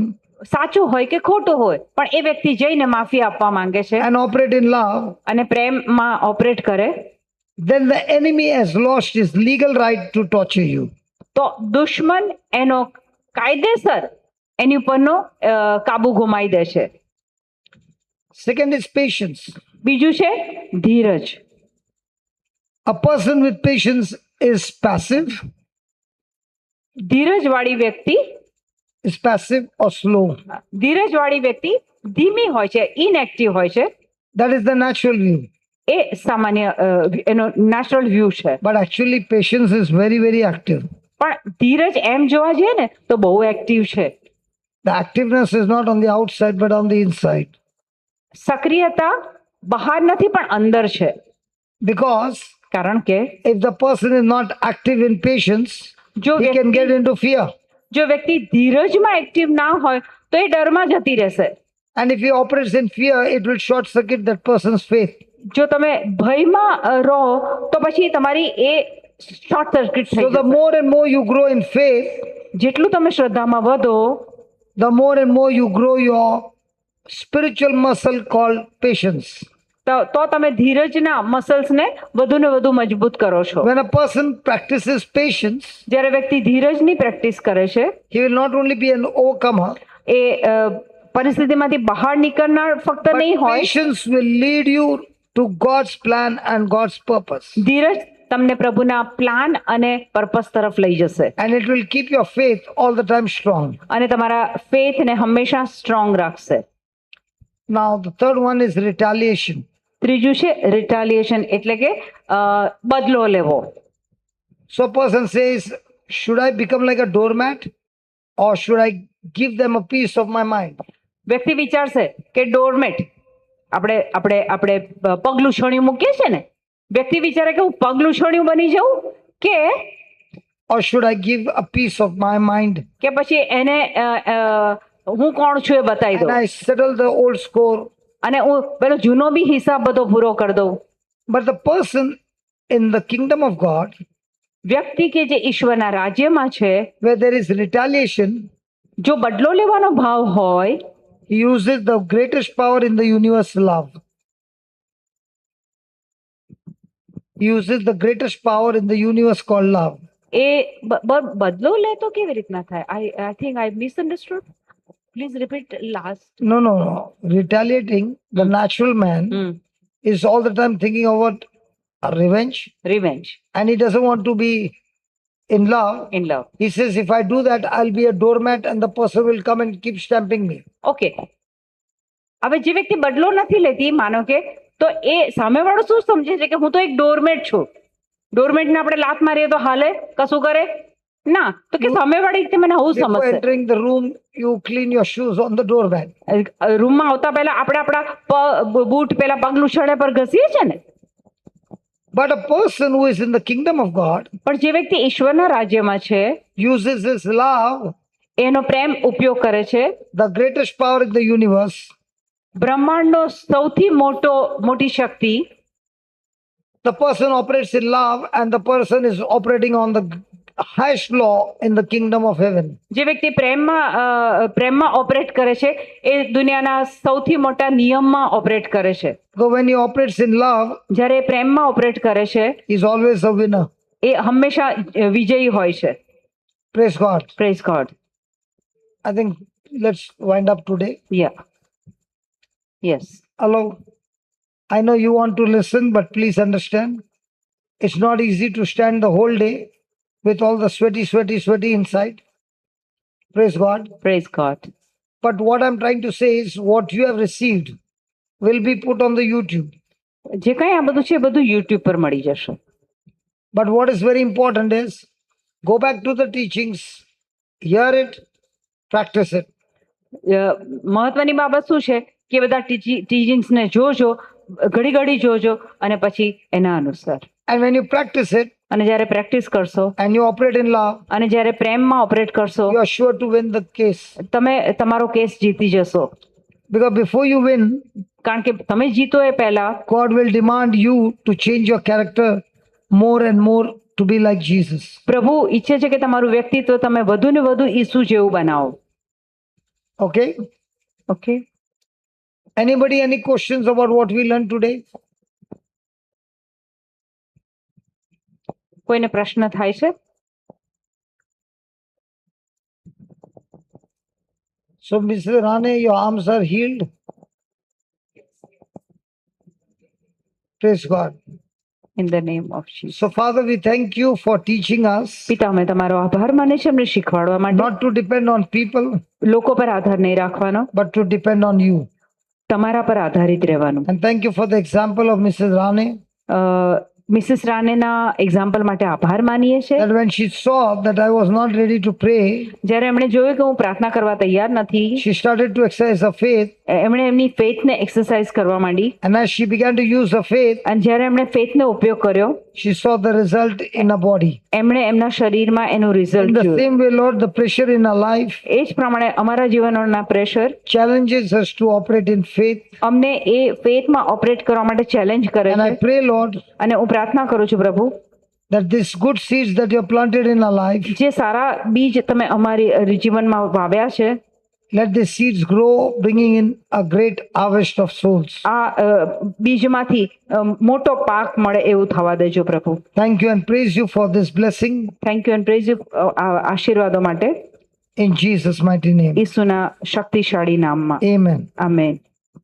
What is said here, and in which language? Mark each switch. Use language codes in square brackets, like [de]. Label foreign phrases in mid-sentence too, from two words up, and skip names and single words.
[gu] સાચું હોય કે ખોટું હોય, પણ એ વ્યક્તિ જઈને માફી આપવા માંગે છે [en] and operate in love, [gu] અને પ્રેમમાં ઓપરેટ કરે, [en] then the enemy has lost his legal right to torture you. [gu] તો દુશ્મન એનો કાયદેસર એની ઉપરનો કાબુ ગુમાવી દે છે. [en] Second is patience. [gu] બીજું છે ધીરજ. [en] A person with patience is passive [gu] ધીરજવાળી વ્યક્તિ [en] is passive or slow. [gu] ધીરજવાળી વ્યક્તિ ધીમી હોય છે, ઇનએક્ટિવ હોય છે. [en] That is the natural view. [gu] એ સામાન્ય એનો [en] natural view [gu] છે. [en] But actually, patience is very, very active. [gu] પણ ધીરજ એમ જોવા જઈએ ને તો બહુ એક્ટિવ છે. [en] The activeness is not on the outside, but on the inside. [gu] સક્રિયતા બહાર નથી પણ અંદર છે. [en] Because [gu] કારણ કે [en] if the person is not active in patience, [gu] જો [en] he can get into fear. [gu] જો વ્યક્તિ ધીરજમાં એક્ટિવ ના હોય તો એ ડરમાં જતી રહેશે. [en] And if he operates in fear, it will short circuit that person's faith. [gu] જો તમે ભયમાં રહો તો પછી તમારી એ [en] short circuit [gu] થઈ [en] So the [gu] જશે. [en] more and more you grow in faith, [gu] જેટલું તમે શ્રદ્ધામાં વધો [en] the more and more you grow your spiritual muscle called patience. [gu] તો તમે ધીરજના મસલ્સને વધુ ને વધુ મજબૂત કરો છો. [en] When a person practices patience, [gu] જ્યારે વ્યક્તિ ધીરજની પ્રેક્ટિસ કરે છે [en] he will not only be an overcomer, [gu] એ પરિસ્થિતિમાંથી બહાર નીકળનાર ફક્ત [en] but [gu] નહીં હોય, [en] patience will lead you to God's plan and God's purpose. [gu] ધીરજ તમને પ્રભુના પ્લાન અને પર્પસ તરફ લઈ જશે [en] And it will keep your faith all the time strong. [gu] અને તમારા ફેથને હંમેશા સ્ટ્રોંગ રાખશે. [en] Now, the third one is retaliation. [gu] ત્રીજું છે રિટાલિએશન, એટલે કે બદલો લેવો. [en] So, a person says, should I become like a doormat or should I give them a piece of my mind? [gu] વ્યક્તિ વિચારશે કે ડોરમેટ, આપણે આપણે આપણે પગલું છોડ્યું મૂકીએ છીએ ને, વ્યક્તિ વિચારે કે હું પગલું છોડ્યું બની જાઉં કે [en] Or should I give a piece of my mind [gu] પછી એને હું કોણ છું એ બતાવી [en] and [gu] દઉં [en] I settle the old score? [gu] અને હું પેલો જૂનો બી હિસાબ બધો પૂરો કરી દઉં. [en] But the person in the kingdom of God, [gu] વ્યક્તિ કે જે ઈશ્વરના રાજ્યમાં છે, [en] where there is retaliation, [gu] જો બદલો લેવાનો ભાવ હોય, [en] he uses the greatest power in the universe, love. He uses the greatest power in the universe called love. [gu] એ બદલો લે તો કેવી રીતના થાય? [en] I think I misunderstood. please repeat last. No, no, no. Retaliating, the natural man is all the time thinking about a revenge રિવેન્જ and he doesn't want to be in love. in love. He says, if I do that, I'll be a doormat and the person will come and keep stamping me. [gu] ઓકે, હવે જે વ્યક્તિ બદલો નથી લેતી, માનો કે, તો એ સામેવાળો શું સમજે છે કે હું તો એક ડોરમેટ છું. ડોરમેટને આપણે લાત મારીએ તો હાલે, કશું કરે ના, તો કે સામેવાળી રીતે મને આવું [en] Before [gu] સમજશે. [en] entering the room, you clean your shoes on the doormat. [gu] રૂમમાં આવતા પહેલા આપણે આપણા બૂટ પેલા પગલું છડે પર ઘસીએ છીએ ને. [en] But a person who is in the kingdom of God [gu] પણ જે વ્યક્તિ ઈશ્વરના રાજ્યમાં છે, [en] uses his love, [gu] એનો પ્રેમ ઉપયોગ કરે છે. [en] the greatest power in the universe, [gu] બ્રહ્માંડનો સૌથી મોટી શક્તિ, [en] the person operates in love and the person is operating on the highest law in the kingdom of heaven. [gu] જે વ્યક્તિ પ્રેમમાં ઓપરેટ કરે છે એ દુનિયાના સૌથી મોટા નિયમમાં ઓપરેટ કરે છે. [en] So when he operates in love, [gu] જ્યારે પ્રેમમાં ઓપરેટ કરે છે [en] he's always a winner. [gu] એ હંમેશા વિજયી હોય છે. [en] Praise God. Praise God. I think let's wind up today. ya yes. Hello. I know you want to listen, but please understand, it's not easy to stand the whole day with all the sweaty inside. Praise God. Praise God. But what I'm trying to say is what you have received will be put on the YouTube. [gu] જે કંઈ આ બધું છે એ બધું યુટ્યુબ પર મળી જશે. [en] But what is very important is go back to the teachings, hear it, practice it. [gu] મહત્વની બાબત શું છે કે બધા ટીચિંગ્સને જોજો, ઘડી ઘડી જોજો અને પછી એના અનુસાર. [en] And when you practice it [gu] અને જ્યારે પ્રેક્ટિસ કરશો [en] and you operate in love, [gu] અને જ્યારે પ્રેમમાં ઓપરેટ કરશો, [en] you are sure to win the case. [gu] તમે તમારો કેસ જીતી જશો. [en] Because before you win, [gu] કારણ કે તમે જીતો એ પહેલા [en] God will demand you to change your character more and more to be like Jesus. [gu] પ્રભુ ઈચ્છે છે કે તમારું વ્યક્તિત્વ તમે વધુ ને વધુ ઈસુ જેવું બનાવો. [en] Okay? ઓકે, Anybody, any questions about what we learned today? [gu] કોઈને પ્રશ્ન થાય છે? [en] So, Mr. Rane, your arms are healed. Praise God. In the name of Jesus. So, Father, we thank you for teaching us [gu] પિતા અમે તમારો આભાર માને છે અમને શીખવાડવા માટે. [en] not to depend on people, [gu] લોકો પર આધાર નહીં રાખવાનો, [en] but to depend on you. [gu] તમારા પર આધારિત રહેવાનું. [en] And thank you for the example of Mrs. Rane, [gu] મિસિસ રાનેના એક્ઝામ્પલ માટે આભાર માનીએ છીએ. [en] that when she saw that I was not ready to pray, [gu] જ્યારે એમણે જોયું કે હું પ્રાર્થના કરવા તૈયાર નથી, [en] she started to exercise her faith. [gu] એમણે એમની ફેથને એક્સરસાઇઝ કરવા માંડી. [en] And as she began to use her faith, [gu] અને જ્યારે એમણે ફેથનો ઉપયોગ કર્યો, [en] she saw the result in her body. [gu] એમણે એમના શરીરમાં એનું [en] In [gu] રિઝલ્ટ [en] the [gu] જોયું. [en] same way, Lord, the pressure in our life [gu] એ જ પ્રમાણે અમારા જીવનના પ્રેશર [en] challenges us to operate in faith. [gu] અમને એ ફેથમાં ઓપરેટ કરવા માટે ચેલેન્જ કરે [en] And [gu] છે. [en] I pray, Lord, [gu] અને હું પ્રાર્થના કરું છું પ્રભુ, [en] that these good seeds that you have planted in our life, [gu] જે સારા બીજ તમે અમારી જીવનમાં વાવ્યા છે, [en] let these seeds grow, bringing in a great harvest of souls. [gu] આ બીજમાંથી મોટો પાક મળે એવું થવા દેજો પ્રભુ. [en] Thank you and praise you for this blessing Thank you and praise you [gu] આશીર્વાદો માટે [en] in Jesus' mighty name. [gu] ઈસુના શક્તિશાળી નામમાં. [en] Amen. [gu] આમેન.